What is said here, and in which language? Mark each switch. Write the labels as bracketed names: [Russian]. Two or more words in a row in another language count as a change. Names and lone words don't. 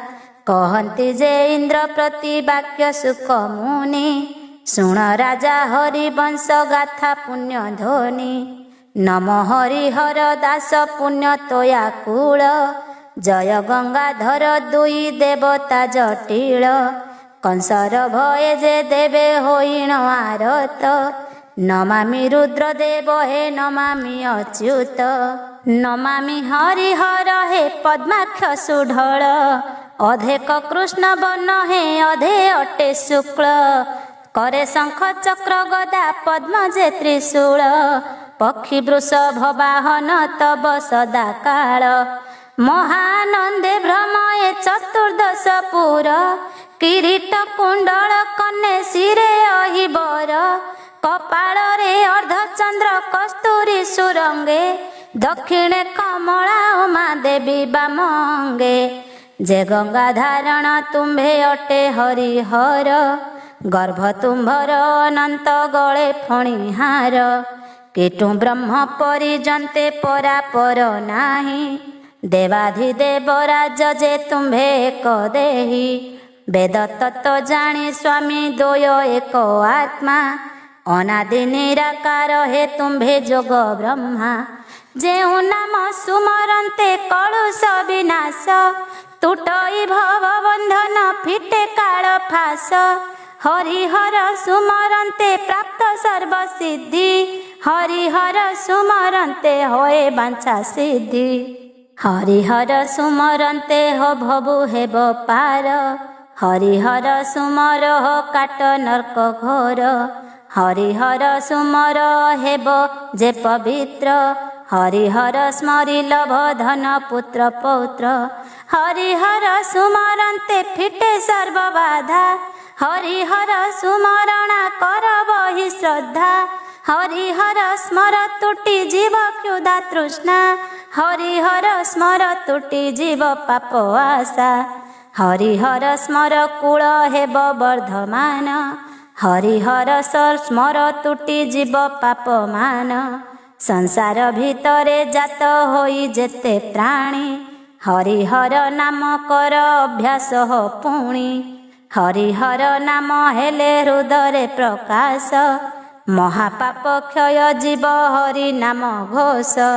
[Odia] କହନ୍ତି ଯେ ଇନ୍ଦ୍ର ପ୍ରତି ବାକ୍ୟ ସୁଖ ମୁନି ଶୁଣ ରାଜା ହରିବଂଶ ଗାଥା ପୁଣ୍ୟ ଧ୍ୱନି ନମ ହରିହର ଦାସ ପୁଣ୍ୟ ତୋୟା କୂଳ ଜୟ ଗଙ୍ଗାଧର ଦୁଇ ଦେବତା ଜଟିଳ କଂସର ଭୟ ଯେ ଦେବେ ହୋଇଣ ଆରତ ନମାମି ରୁଦ୍ରଦେବ ହେ ନମାମି ଅଚ୍ୟୁତ ନମାମି ହରିହର ହେ ପଦ୍ମାକ୍ଷ ସୁଢଳ ଅଧେକ କୃଷ୍ଣ ବନ ହେ ଅଧେ ଅଟେ ଶୁକ୍ଳ କରେ ଶଙ୍ଖ ଚକ୍ର ଗଦା ପଦ୍ମ ଯେ ତ୍ରିଶୂଳ ପକ୍ଷୀ ବୃଷଭ ବାହନ ତବ ସଦା କାଳ ମହାନନ୍ଦେ ଭ୍ରମୟେ ଚତୁର୍ଦ୍ଦଶ ପୁର କିରୀଟ କୁଣ୍ଡଳ କନ୍ନେ ଶିରେ ଅହିବର କପାଳ ରେ ଅର୍ଦ୍ଧଚନ୍ଦ୍ର କସ୍ତୁରୀ ସୁରଙ୍ଗେ ଦକ୍ଷିଣେ କମଳା ଉମା ଦେବୀ ବାମଙ୍ଗେ ଯେ ଗଙ୍ଗା ଧାରଣ ତୁମ୍ଭେ ଅଟେ ହରିହର ଗର୍ଭ ତୁମ୍ଭର ଅନନ୍ତ ଗଳେ ଫଣିହାର କିଟୁ ବ୍ରହ୍ମ ପରିଜନ୍ତେ ପରାପର ନାହି ଦେବାଧିଦେବ ରାଜ ଯେ ତୁମ୍ଭେ ଏକ ଦେହୀ ବେଦ ତତ୍ତ୍ୱ ଜାଣି ସ୍ୱାମୀ ଦ୍ୱୟ ଏକ ଆତ୍ମା ଅନାଦି ନିରାକାର ହେ ତୁମ୍ଭେ ଯୋଗ ବ୍ରହ୍ମା ଯେଉ ନାମ ସୁମରନ୍ତେ କଳୁଷ ବିନାଶ ତୁଟଇ ଭବ ବନ୍ଧନ ଫିଟେ କାଳ ଫାସ ହରିହର ସୁମରନ୍ତେ ପ୍ରାପ୍ତ ସର୍ବ ସିଦ୍ଧି ହରିହର ସୁମରନ୍ତେ ହୋଏ ବାଞ୍ଛା ସିଦ୍ଧି ହରିହର ସୁମରନ୍ତେ ହୋ ଭବୁ ହେବ ପାର ହରିହର ସୁମର ହୋ କାଟ ନର୍କ ଘୋର ହରିହର ସୁମର ହେବ ଯେ ପବିତ୍ର ହରିହର ସ୍ମରି ଲଭ ଧନ ପୁତ୍ର ପୌତ୍ର ହରିହର ସୁମରନ୍ତେ ଫିଟେ ସର୍ବ ବାଧା ହରିହର ସୁମରଣା କର ବହି ଶ୍ରଦ୍ଧା ହରିହର ସ୍ମର ତୁଟୀ ଜୀବ କ୍ଷୁଧା ତୃଷ୍ଣା ହରିହର ସ୍ମର ତୁଟୀ ଜୀବ ପାପ ଆଶା ହରିହର ସ୍ମର କୂଳ ହେବ ବର୍ଦ୍ଧମାନ ହରିହର ସ୍ମର ତୁଟୀ ଜୀବ ପାପ ମାନ ସଂସାର ଭିତରେ ଜାତ ହୋଇ ଯେତେ ପ୍ରାଣୀ ହରିହର ନାମ କର ଅଭ୍ୟାସ ହୋ ପୁଣି ହରିହର ନାମ ହେଲେ ହୃଦୟ ପ୍ରକାଶ ମହାପାପ କ୍ଷୟ ଜୀବ ହରି ନାମ ଘୋଷ